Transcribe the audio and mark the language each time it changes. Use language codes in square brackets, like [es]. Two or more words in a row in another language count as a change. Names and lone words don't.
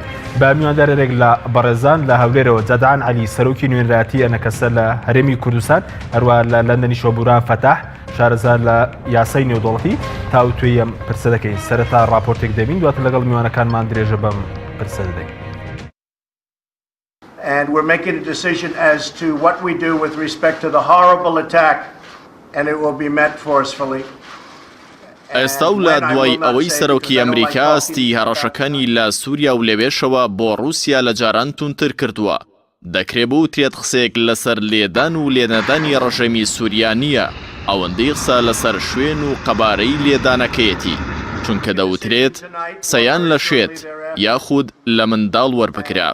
[ckb] بە میواندارێک لە بەڕێزان لە هەولێرەوە جەدان عەلی سەرۆکی نوێنەراتی ئەنەکەسە لە هەرێمی کوردستان هەروە لە لەندەنی شۆبوران فەتاح شارەزار لە یاسای نێودوڵەتی تاوتوێی ئەم پرسە دەکەین. سەرەتا راپۆرتێک دەبین دواتر لەگەڵ میوانەکانمان درێژە بەم پرسە دەدەین. [en] And we're making a decision as to what we do with respect to the horrible attack, and it will be met forcefully. [ckb] ئێستا و لە دوای ئەوەی سەرۆکی ئەمریکا ئەستی هەڕەشەکانی لە سووریا و لەوێشەوە بۆ رووسیا لە جاران تونتر کردووە. دەکرێت بوترێت قسێک لەسەر لێدان و لێنەدانی ڕژێمی سووریا نییە، ئەوەندەی قسە لەسەر شوێن و قەبارەی لێدانەکەیەتی، چونکە دەوترێت سەیان لە شێت یاخود لە منداڵ وەربگرا.